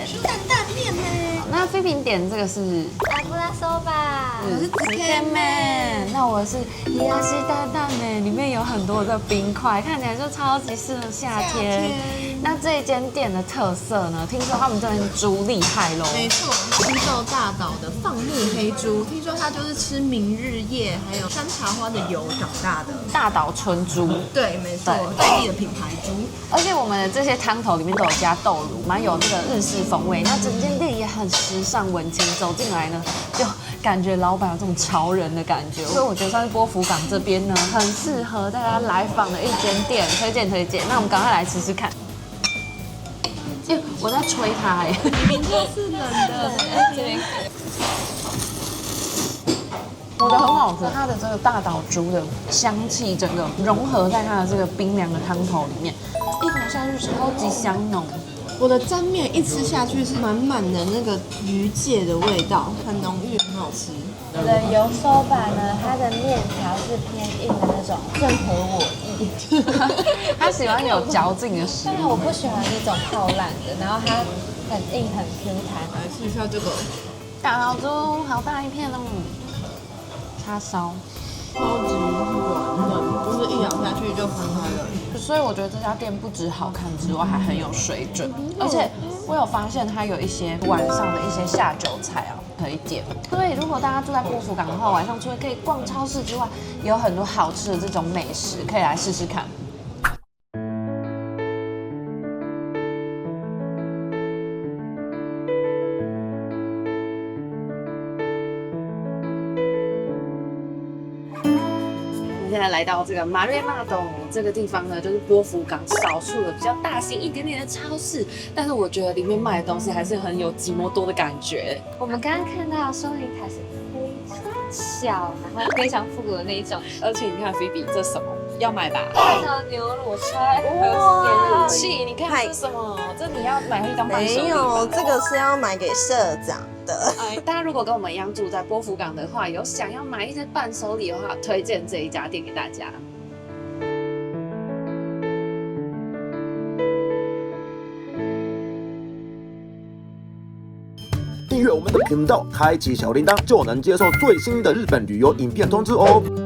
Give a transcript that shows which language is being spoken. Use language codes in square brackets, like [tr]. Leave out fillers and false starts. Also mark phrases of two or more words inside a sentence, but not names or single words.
[zh] 擔擔麵呢？那菲萍點這個是油そば，我是つけ麺，那我是冷やし擔々麵，裡面有很多的冰塊，看起來就超級適合夏天。那這一間店的特色呢？聽說他們這邊豬厲害嘍。沒錯，青州大島的放牧黑豬，聽說它就是吃明日葉還有山茶花的油長大的大島純豬。對，沒錯，在地的品牌豬。而且我們的這些湯頭裡面都有加豆乳，蠻有這個日式風味。那整間店也很時尚文青，走進來呢，就感覺老闆有這種潮人的感覺。所以我覺得算是波福港這邊呢，很適合大家來訪的一間店，推薦推薦。那我們趕快來吃吃看。我在吹它哎，明明就是冷的。我覺得很好吃，它的這個大島豬的香氣整個融合在它的這個冰涼的湯頭裡面，一口下去超級香濃。我的沾麵一吃下去是滿滿的那個魚介的味道，很濃郁，很好吃。我的油soば呢，它的麵條是偏硬的那種，正合我意。他喜歡有嚼勁的食物，但我不喜歡那種泡爛的，然後它很硬很 Q 彈。來試一下這個大島豬，好大一片哦，叉燒。超級軟嫩，就是一咬下去就分開了。所以我覺得這家店不止好看之外，還很有水準。而且我有發現它有一些晚上的一些下酒菜啊，可以點。所以如果大家住在波福港的話，晚上除了可以逛超市之外，也有很多好吃的這種美食，可以來試試看。现在來到這個馬瑞馬董這個地方呢，就是波福港少數的比較大型一點點的超市，但是我覺得裡面賣的東西還是很有吉摩多的感覺。我們剛剛看到收銀台是非常小，然後非常復古的那一種。而且你看菲比这什么要買吧？大岛牛乳拆，还有显乳器，你看这是什么？这你要买回去当伴手礼吧？没有，这个是要买给社長的。大家如果跟我們一樣住在波福港的話，有想要買一些伴手禮的話，推薦這一家店給大家。訂閱我們的頻道，開啟小鈴鐺，就能接受最新的日本旅遊影片通知哦。